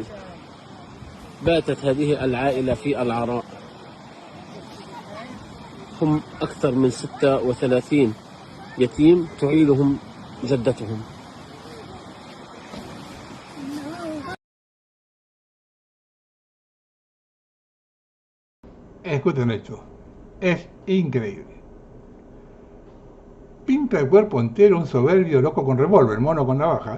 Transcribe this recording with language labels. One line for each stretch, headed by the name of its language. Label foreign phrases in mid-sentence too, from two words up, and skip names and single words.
Arabic: باتت هذه العائلة في العراء، هم أكثر من 36 يتيم تعيلهم جدتهم.
Spanish: Escuchen esto, es increíble. Pinta el cuerpo entero un soberbio loco con revólver, mono con navaja.